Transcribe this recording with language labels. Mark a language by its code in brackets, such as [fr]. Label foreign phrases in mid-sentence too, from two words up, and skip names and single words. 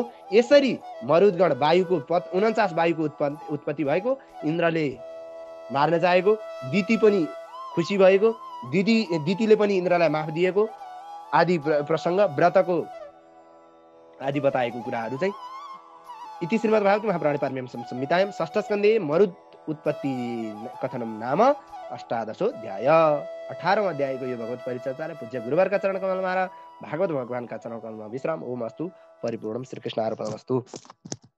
[ne] यसरी मरुद्गण वायुको 49 वायुको उत्पत्ति भएको, इन्द्रले मार्न चाहेको, दिति पनि खुसी भएको, दितिले पनि इन्द्रलाई माफ दिएको आदि प्रसङ्ग व्रतको आदि बताएको कुराहरू चाहिँ [sa] इति श्रीमद्भागवते महापुराणे पारमहंस्यां संहितायां षष्ठस्कन्धे मरुद उत्पत्ति कथनम नाम अष्टादशोऽध्याय। [ne] 18वां अध्यायको यो भगवत परिचर्चा र पूज्य गुरुवारका चरण कमलमा र भागवत भगवानका चरण कमलमा विश्राम। [sa] ओम अस्तु परिपूर्णम। श्रीकृष्ण अर्पणमस्तु।